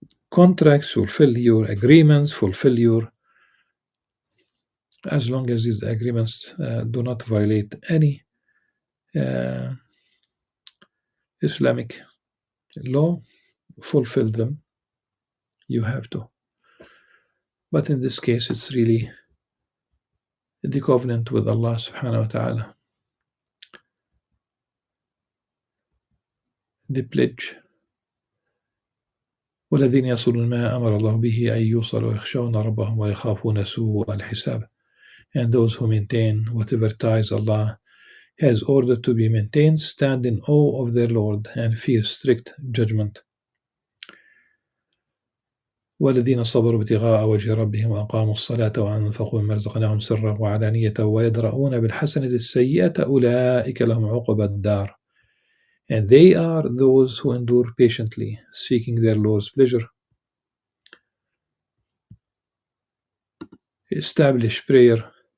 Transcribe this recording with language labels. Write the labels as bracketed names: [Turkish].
[English] contracts, fulfill your agreements, as long as these agreements do not violate any Islamic law, fulfill them. You have to. But in this case, it's really the covenant with Allah subhanahu wa ta'ala, the pledge. [Arabic] والذين يصلون ما أمر الله به أن يوصل ويخشون ربهم ويخافون سوء الحساب. [English] And those who maintain whatever ties Allah has ordered to be maintained, stand in awe of their Lord and fear strict judgment. [Arabic] والذين صبروا ابتغاء وجه ربهم وأقاموا الصلاة وأنفقوا مما رزقناهم سرا وعلانية ويدرؤون بالحسنة السيئة أولئك لهم عقبى الدار. [English] And they are those who endure patiently, seeking their Lord's pleasure. Establish prayer.